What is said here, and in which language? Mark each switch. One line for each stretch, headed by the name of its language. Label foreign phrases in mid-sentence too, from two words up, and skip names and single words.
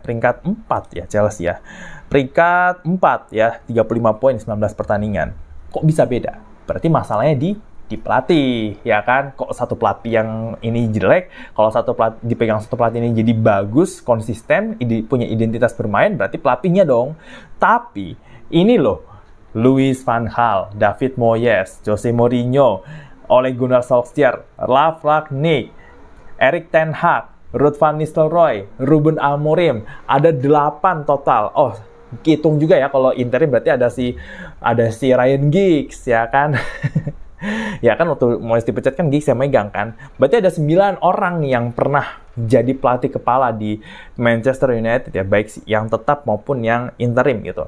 Indonesian: Peringkat 4 ya Chelsea ya. Peringkat 4 ya, 35 poin 19 pertandingan. Kok bisa beda? Berarti masalahnya di pelatih ya kan. Kok satu pelatih yang ini jelek, kalau dipegang satu pelatih ini jadi bagus, konsisten, punya identitas bermain, berarti pelatihnya dong. Tapi ini loh, Louis van Gaal, David Moyes, Jose Mourinho, Ole Gunnar Solskjaer, Ralf Rangnick, Erik ten Hag, Ruud van Nistelrooy, Ruben Amorim, ada 8 total. Oh, hitung juga ya kalau interim berarti ada si Ryan Giggs ya kan. Ya kan waktu Moyes dipecat kan Giggs yang megang kan. Berarti ada 9 orang nih yang pernah jadi pelatih kepala di Manchester United ya, baik yang tetap maupun yang interim gitu.